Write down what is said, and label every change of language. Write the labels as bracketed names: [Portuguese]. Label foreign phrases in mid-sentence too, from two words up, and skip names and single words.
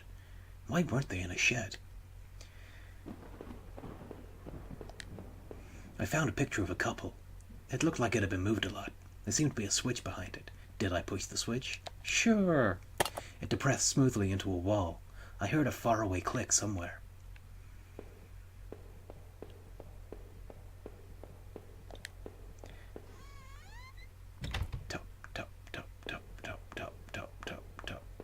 [English] Why weren't they in a shed? I found a picture of a couple. It looked like it had been moved a lot. There seemed to be a switch behind it. Did I push the switch? Sure. It depressed smoothly into a wall. I heard a faraway click somewhere. Tap, tap, tap, tap, tap, tap, tap, tap, tap.